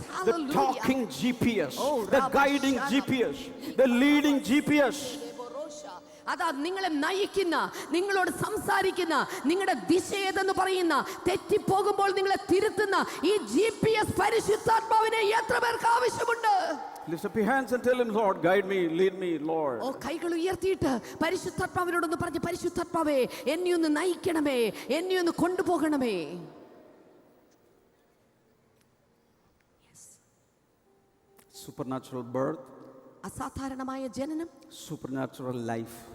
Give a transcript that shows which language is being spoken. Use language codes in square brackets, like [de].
[en] The talking GPS, the guiding GPS, the leading GPS. [ml] അതാ നിങ്ങളെ നയിക്കുന്ന, നിങ്ങളോട് സംസാരിക്കുന്ന, നിങ്ങളുടെ ദിശ ഏതെന്ന് പറയുന്ന, തെറ്റിപ്പോകുമ്പോൾ നിങ്ങളെ തിരുത്തുന്ന ഈ GPS പരിശുദ്ധാത്മാവിനെ എത്ര പേർക്ക് ആവശ്യമുണ്ട്? [en] Lift up your hands and tell him, Lord, guide me, lead me, Lord. [ml] ഓ, കൈകൾ ഉയർത്തിയിട്ട് പരിശുദ്ധാത്മാവിനോടൊന്ന് പറഞ്ഞ്, പരിശുദ്ധാത്മാവേ എന്നെ ഒന്ന് നയിക്കണമേ, എന്നെ ഒന്ന് കൊണ്ടുപോകണമേ. [en] Supernatural birth, [ml] അസാധാരണമായ ജനനം, [en] supernatural life.